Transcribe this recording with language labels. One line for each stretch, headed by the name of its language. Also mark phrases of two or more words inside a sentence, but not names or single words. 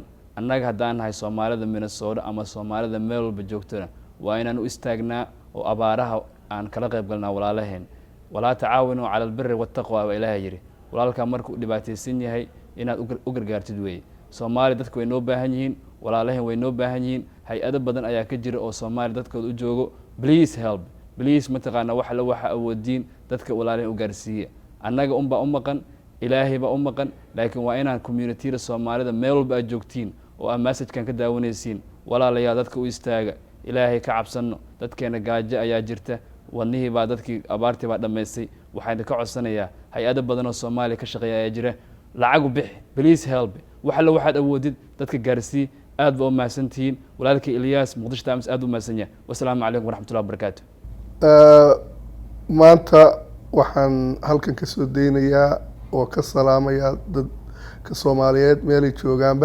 Somali: annaga haddaan nahay Soomaalida Minnesota ama Soomaalida meel walba joogtana waa inaan u istaagnaa oo abaaraha aan kala qayb galnaa walaalaheen.
Arabic: ولا تعاونوا على البر والتقوى
Somali: waa Ilaahay yidhi. walaalkaa markuu dhibaataysan yahay inaad u gargaartid weeye. Soomaali dadku way noo baahan yihiin, walaalaheen way noo baahan yihiin, hay-ado badan ayaa ka jira oo Soomaali dadkooda u joogo.
English: Please help, please
Somali: mataqaana wax la waxa awoodiin dadka walaalaheen u gaarsiiya. annaga unbaa u maqan, Ilaahay baa u maqan, laakiin waa inaan community-da Soomaalida meel walba aad joogtiin oo aan message-kan ka daawanaysiin. walaalayaal, dadka u istaaga, Ilaahay ka cabsanno. dadkeena gaajo ayaa jirta, wadnihii baa dadkii abaartii baa dhammaystay. waxaan ka codsanayaa hay-ado badan oo Soomaaliya ka shaqeeya ayaa jira, lacag u bixi,
English: please help,
Somali: wax alla waxaad awoodid dadka gaarsii. aad baa u mahadsantihiin. walaalkii Ilyas, Muqdisho Times aad u mahadsan yahay.
Arabic: والسلام عليكم ورحمة الله وبركاته.
Somali: maanta waxaan halkan ka soo daynayaa oo ka salaamayaa dadka Soomaaliyeed meelay joogaanba.